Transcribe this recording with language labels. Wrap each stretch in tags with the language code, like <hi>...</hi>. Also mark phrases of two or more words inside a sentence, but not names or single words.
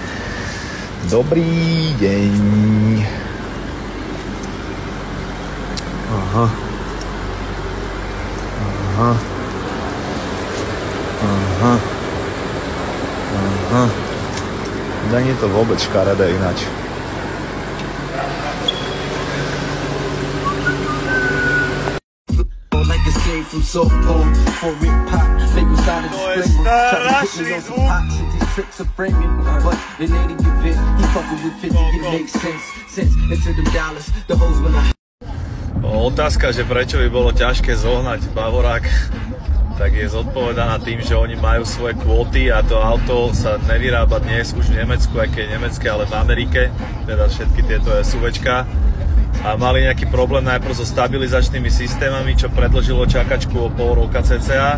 <sk>Dobrý deň. Aha. Aha. Aha. Aha. Nie je to vôbec škaredé ináč.</sk> <en>From softball for it pop, they was out of the spring. Try to put me on some hot shit, these tricks are framing. But in any event, he fucking with 50, it makes sense into them dollars, the hoes when I...</en> <sk>Otázka, že prečo by bolo ťažké zohnať Bavorák, tak je zodpovedaná tým, že oni majú svoje kvóty a to auto sa nevyrába dnes už v Nemecku, aj keď je nemecké, ale v Amerike, teda všetky tieto SUVčka. A mali nejaký problém najprv so stabilizačnými systémami, čo predĺžilo čakačku o pol roka cca.</sk>